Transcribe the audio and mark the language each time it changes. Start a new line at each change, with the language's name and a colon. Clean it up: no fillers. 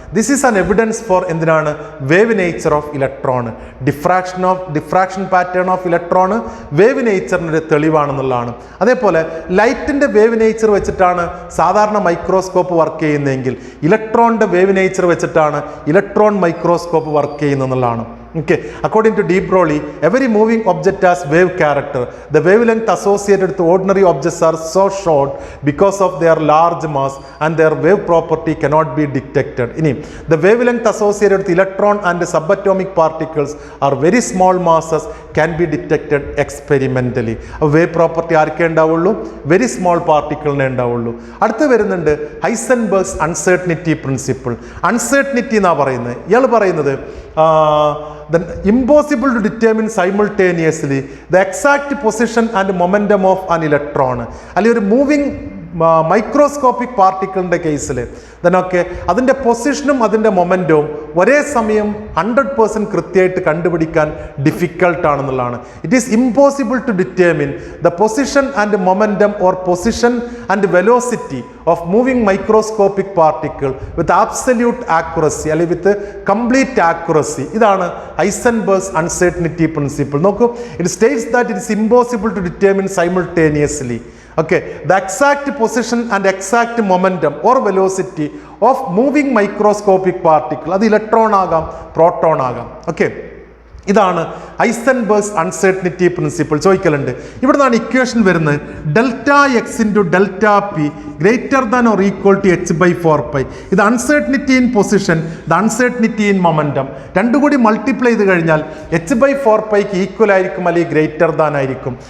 English: This is an evidence for എന്തിനാണ് wave nature of electron.
Malayalam: Diffraction pattern of electron wave നേച്ചറിൻ്റെ തെളിവാണെന്നുള്ളതാണ്. അതേപോലെ ലൈറ്റിൻ്റെ wave nature വെച്ചിട്ടാണ് സാധാരണ microscope work ചെയ്യുന്നതെങ്കിൽ ഇലക്ട്രോണിൻ്റെ വേവ് നേച്ചർ വെച്ചിട്ടാണ് electron microscope work ചെയ്യുന്നതെന്നുള്ളതാണ്.
English: Okay, according to de Broglie, every moving object has wave character. The wavelength associated with ordinary objects are so short because of their large mass and their wave property cannot be detected. The wavelength associated with electron and subatomic particles are very small masses, can be detected experimentally.
Malayalam: Wave property ആർക്കേ ഉണ്ടാവുള്ളൂ, very small പാർട്ടിക്കിളിനെ ഉണ്ടാവുള്ളൂ. അടുത്ത് വരുന്നുണ്ട് Heisenberg's uncertainty principle. Uncertainty എന്നാണ് പറയുന്നത്. ഇയാൾ പറയുന്നത്
English: then impossible to determine simultaneously the exact position and momentum of an electron.
Malayalam: അല്ലെങ്കിൽ ഒരു മൂവിങ് മൈക്രോസ്കോപ്പിക് പാർട്ടിക്കിളിൻ്റെ കേസിൽ ദെനൊക്കെ അതിൻ്റെ പൊസിഷനും അതിൻ്റെ മൊമെൻറ്റവും ഒരേ സമയം 100% കൃത്യമായിട്ട് കണ്ടുപിടിക്കാൻ ഡിഫിക്കൽട്ടാണെന്നുള്ളതാണ്.
English: it is impossible to determine the position and momentum or position and velocity of moving microscopic particle with absolute accuracy
Malayalam: അല്ലെങ്കിൽ വിത്ത് കംപ്ലീറ്റ് ആക്യുറസി. ഇതാണ് ഹൈസൻബർഗ്സ് അൺസർട്ടനിറ്റി പ്രിൻസിപ്പിൾ.
English: നോക്കൂ, it states that it is impossible to determine simultaneously the exact position and exact momentum or velocity of moving microscopic particle.
Malayalam: അത് electron ആകാം, proton ആകാം. ഇതാണ് Heisenberg's uncertainty principle. ചോദിക്കലുണ്ട്. ഇവിടെ നിന്നാണ് equation വരുന്നത്
English: Delta x into delta p greater than or equal to h by 4π. ഇത് uncertainty in position, ഇത് uncertainty in momentum.
Malayalam: രണ്ടും കൂടി മൾട്ടിപ്ലൈ ചെയ്ത് കഴിഞ്ഞാൽ എച്ച് ബൈ 4πക്ക് ഈക്വൽ ആയിരിക്കും അല്ലെങ്കിൽ ഗ്രേറ്റർ ദാൻ ആയിരിക്കും.